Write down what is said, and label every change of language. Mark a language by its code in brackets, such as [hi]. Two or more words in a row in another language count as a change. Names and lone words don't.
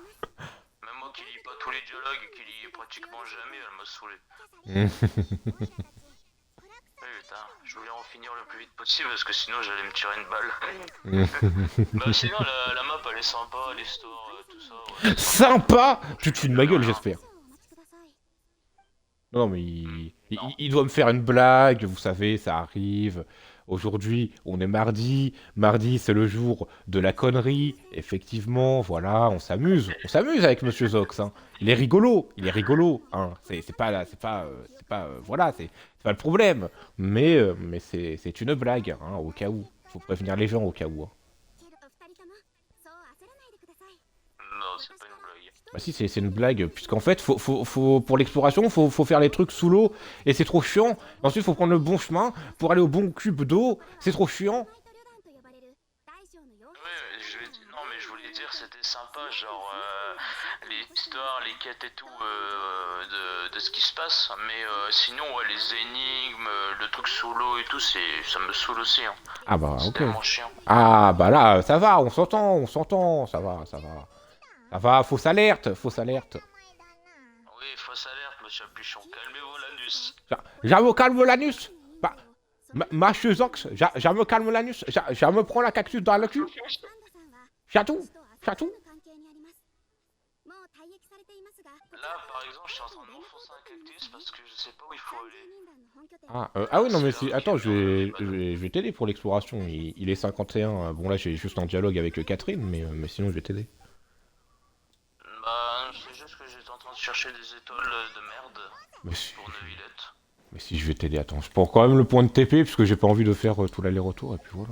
[fr] Même moi qui lis pas tous les dialogues, qui lis pratiquement jamais, elle m'a saoulé. Oui, putain, je voulais en finir le plus vite possible parce que sinon j'allais me tirer une balle. Bah sinon la map elle est sympa, l'histoire, tout ça. Ouais, c'est Sympa! Tu te fous de ma gueule, Voilà. j'espère. [ja] 少々お待ちください。 [fr] Non, mais Non. il doit me faire une blague, vous savez, ça arrive. Aujourd'hui, on est mardi. Mardi, c'est le jour de la connerie. Effectivement, voilà, on s'amuse. On s'amuse avec Monsieur Zox, hein. Il est rigolo, hein. Voilà, c'est pas le problème. Mais c'est une blague, hein, au cas où. Faut prévenir les gens au cas où, hein. [ja] けどお二人ともそう焦らないでください。 [fr] Non, c'est pas une blague. Bah si, c'est une blague, puisqu'en fait, pour l'exploration, faut faire les trucs sous l'eau, et c'est trop chiant. Ensuite, faut prendre le bon chemin pour aller au bon cube d'eau, c'est trop chiant. [ja] ホワイト旅団と呼ばれる大小の傭兵 [fr] Ouais, non mais je voulais dire c'était sympa, genre l'histoire, les quêtes et tout de ce qui se passe, mais sinon ouais les énigmes, le truc sous l'eau et tout, ça me saoule aussi, hein. Ah bah, C'est ok. tellement chiant. Ah bah là, ça va, on s'entend, ça va. Ça va, fausse alerte. [ja] 名前だな。 [fr] Oui, fausse alerte, monsieur Puchon, calmez-vous l'anus. Je me calme l'anus. Bah, Monsieur Zox, je me calme l'anus. Je me prends la cactus dans le cul. [ja] パンダさんは [fr] Chatou, [ja] 私と [fr] chatou. [ja] の関係にあります。もう退役されていますが、こちら [fr] Là par exemple je suis en train de m'enfoncer un cactus parce que je sais pas où il faut 30 aller. [ja] 人団の本拠点 [fr] Ah oui, non mais si, attends, je vais t'aider pour l'exploration. Il est 51. Bon là, j'ai juste un dialogue avec Catherine, mais sinon je vais t'aider. Bah c'est juste que j'étais en train de chercher des étoiles de merde Mais si, pour Neuvillette. mais si, je vais t'aider. Attends, je prends quand même le point de TP puisque j'ai pas envie de faire tout l'aller-retour et puis voilà.